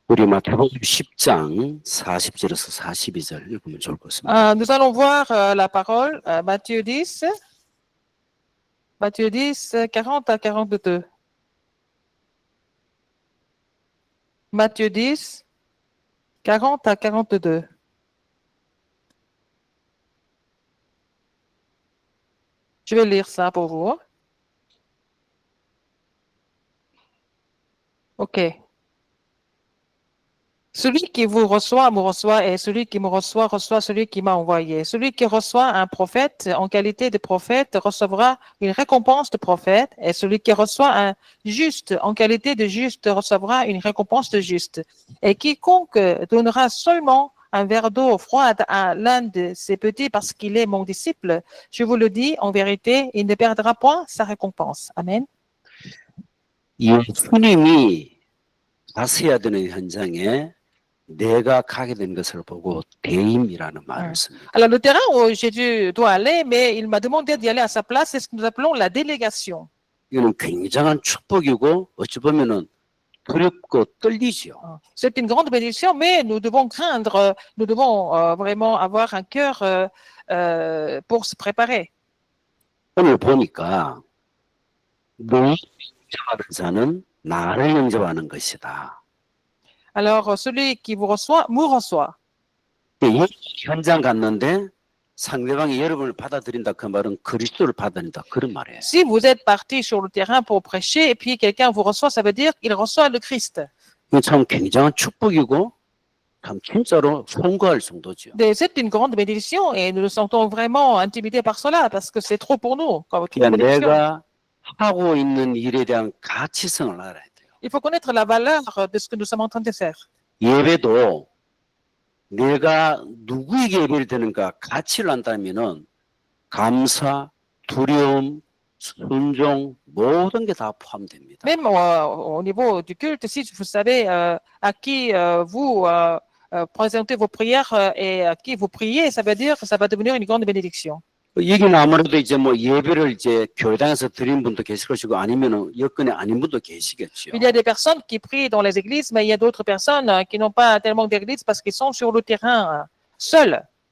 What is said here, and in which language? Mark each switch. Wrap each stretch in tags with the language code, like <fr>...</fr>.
<ko>우리 마태복음 10장 40절에서 42절 읽으면 좋을 것 같습니다.</ko> <fr>Nous allons voir la parole, Matthieu 10, 40 à 42. Matthieu 10, 40 à 42. Je vais lire ça pour vous. OK. Celui qui vous reçoit me reçoit, et celui qui me reçoit reçoit celui qui m'a envoyé. Celui qui reçoit un prophète en qualité de prophète recevra une récompense de prophète, et celui qui reçoit un juste en qualité de juste recevra une récompense de juste. Et quiconque donnera seulement un verre d'eau froide à l'un de ses petits parce qu'il est mon disciple, je vous le dis en vérité, il ne perdra point sa récompense. Amen.</fr> <ko>예수님이 가셔야 되는 현장에 내가 가게 된 것을 보고 대임이라는 말을 씁니다.</ko> <fr>Alors, le terrain où Jésus doit aller, mais il m'a demandé d'y aller à sa place, c'est ce que nous appelons la délégation.</fr> <ko>이거는 굉장한 축복이고 어찌 보면은 두렵고 떨리죠.</ko> <fr>C'est une grande bénédiction, mais nous devons craindre, nous devons vraiment avoir un cœur pour se préparer.</fr> <ko>오늘 보니까 너를 영접하는 자는 나를 영접하는 것이다.</ko> <fr>Alors, celui qui vous reçoit, me reçoit.</fr> <ko>현장 갔는데 상대방이 여러분을 받아들인다 그 말은 그리스도를 받아들인다 그런 말이에요.</ko> <fr>Si vous êtes parti sur le terrain pour prêcher et puis quelqu'un vous reçoit, ça veut dire qu'il reçoit le Christ.</fr> <ko>이건 참 굉장한 축복이고 참 진짜로 송구할 정도죠.</ko> <fr>C'est une grande bénédiction et nous nous sentons vraiment intimidés par cela parce que c'est trop pour nous. Comme toute</fr> <ko>그러니까</ko> <fr>bénédiction.</fr> <ko>내가 하고 있는 일에 대한 가치성을 알아야 돼요.</ko> <fr>Il faut connaître la valeur de ce que nous sommes en train de faire.</fr> <ko>예배도 내가 누구에게 예배를 드는가 가치를 안다면은 감사, 두려움, 순종 모든 게 다 포함됩니다.</ko> <fr>Même au niveau du culte, si vous savez à qui vous présentez vos prières et à qui vous priez, ça veut dire que ça va devenir une grande bénédiction.</fr> <ko>여기는 아무래도 이제 뭐 예배를 이제 교회당에서 드리는 분도 계실 것이고 아니면은 여건이 아닌 분도 계시겠죠.</ko> <fr>Il y a des personnes qui prient dans les églises, mais il y a d'autres personnes qui n'ont pas tellement d'église parce qu'ils sont sur le terrain seuls.</fr>